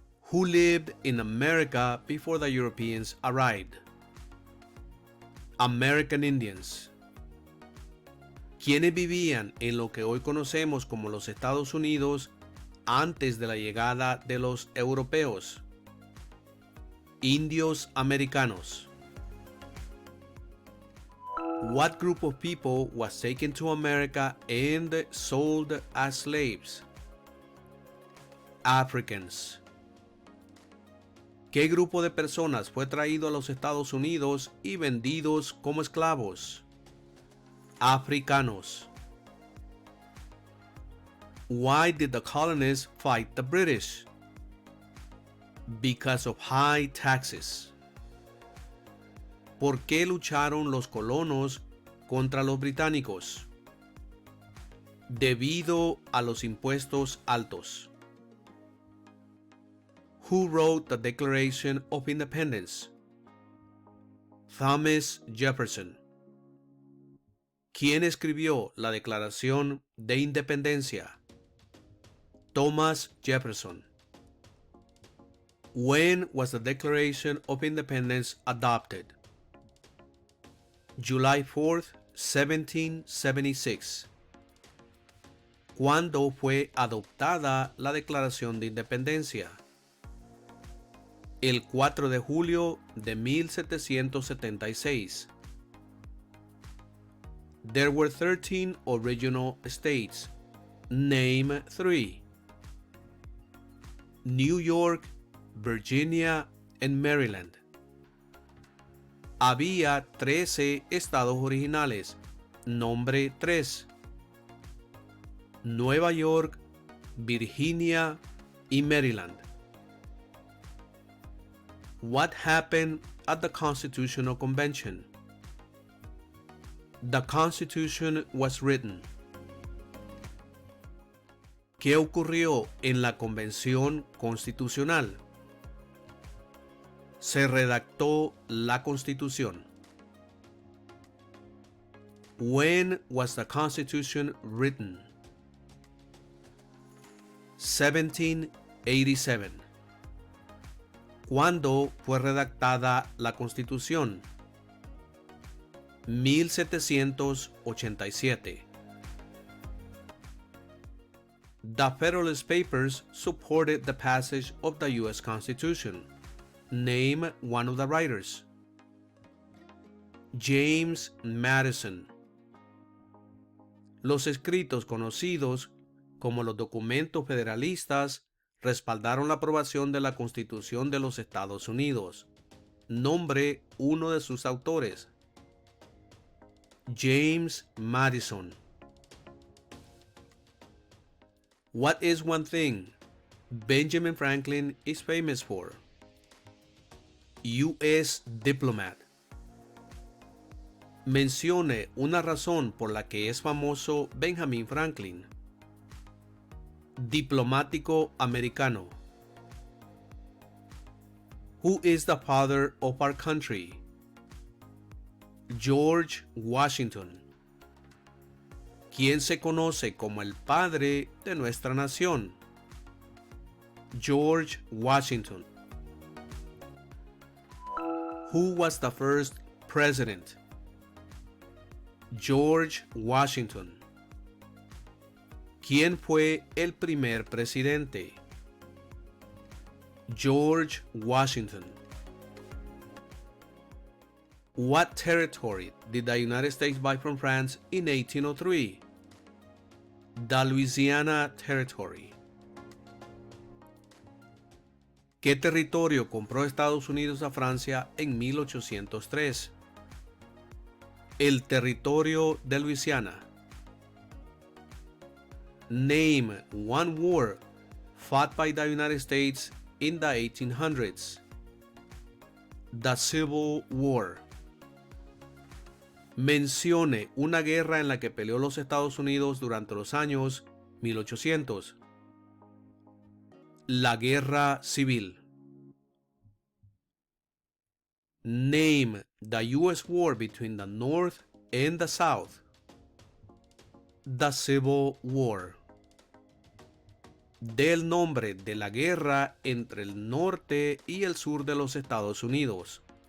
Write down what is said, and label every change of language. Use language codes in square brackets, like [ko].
[en] Who lived in America before the Europeans arrived? American Indians. [es] ¿Quiénes vivían en lo que hoy conocemos como los Estados Unidos antes de la llegada de los europeos? Indios americanos. [en] What group of people was taken to America and sold as slaves? Africans. [es] ¿Qué grupo de personas fue traído a los Estados Unidos y vendidos como esclavos? Africanos. [en] Why did the colonists fight the British? Because of high taxes. [es] ¿Por qué lucharon los colonos contra los británicos? Debido a los impuestos altos. [en] Who wrote the Declaration of Independence? Thomas Jefferson. [es] ¿Quién escribió la Declaración de Independencia? Thomas Jefferson. [en] When was the Declaration of Independence adopted? July 4th, 1776. [es] ¿Cuándo fue adoptada la Declaración de Independencia? El 4 de julio de 1776. [en] There were 13 original states, Name 3. New York, Virginia, and Maryland. [es] Había 13 estados originales. Nombre 3. Nueva York, Virginia y Maryland. [en] What happened at the Constitutional Convention? The Constitution was written. [es] ¿Qué ocurrió en la Convención Constitucional? Se redactó la Constitución. [en] When was the Constitution written? 1787. [es] ¿Cuándo fue redactada la Constitución? 1787. [en] The Federalist Papers supported the passage of the U.S. Constitution. Name one of the writers. James Madison. [es] Los escritos conocidos como los documentos federalistas respaldaron la aprobación de la Constitución de los Estados Unidos. Nombre uno de sus autores. James Madison. [en] What is one thing Benjamin Franklin is famous for? U.S. diplomat. [es] Mencione una razón por la que es famoso Benjamin Franklin. Diplomático americano. [en] Who is the father of our country? George Washington. [es] ¿Quién se conoce como el padre de nuestra nación? George Washington. [en] Who was the first president? George Washington. [es] ¿Quién fue el primer presidente? George Washington. [en] What territory did the United States buy from France in 1803? The Louisiana Territory. [es] ¿Qué territorio compró Estados Unidos a Francia en 1803? El territorio de Luisiana. [en] Name one war fought by the United States in the 1800s. The Civil War. [es] Mencione una guerra en la que peleó los Estados Unidos durante los años 1800. La Guerra Civil. [en] Name the U.S. war between the North and the South. The Civil War. [es] Dé el nombre de la guerra entre el norte y el sur de los Estados Unidos.